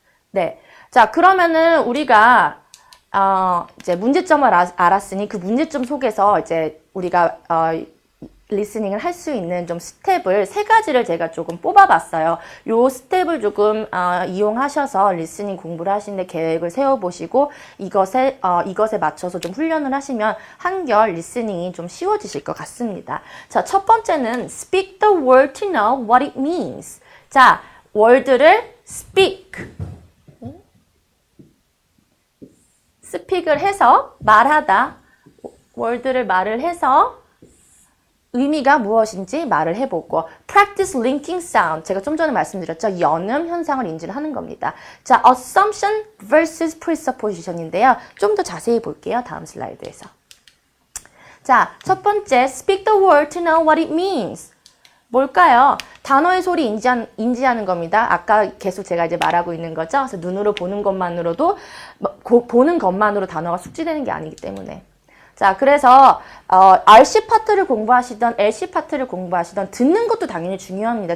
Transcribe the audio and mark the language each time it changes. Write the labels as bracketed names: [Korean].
[Korean] 네, 자, 그러면은 우리가 이제 문제점을 알았으니 그 문제점 속에서 이제 우리가 리스닝을 할 수 있는 좀 스텝을 3가지를 제가 조금 뽑아봤어요. 요 스텝을 조금 이용하셔서 리스닝 공부를 하시는데 계획을 세워보시고 이것에 맞춰서 좀 훈련을 하시면 한결 리스닝이 좀 쉬워지실 것 같습니다. 자, 첫 번째는 [English] speak the word to know what it means. [Korean] 자, word를 speak. 스픽을 해서 말하다, 월드를 말을 해서 의미가 무엇인지 말을 해보고 [English] practice linking sound, [Korean] 제가 좀 전에 말씀드렸죠. 연음 현상을 인지를 하는 겁니다. 자, [English] assumption versus presupposition [Korean] 인데요. 좀 더 자세히 볼게요. 다음 슬라이드에서. 자, 첫 번째, [English] speak the word to know what it means. [Korean] 뭘까요? 단어의 소리 인지하는 겁니다. 아까 계속 제가 이제 말하고 있는 거죠. 그래서 눈으로 보는 것만으로도 보는 것만으로 단어가 숙지되는 게 아니기 때문에. 자, 그래서 RC 파트를 공부하시던 LC 파트를 공부하시던 듣는 것도 당연히 중요합니다.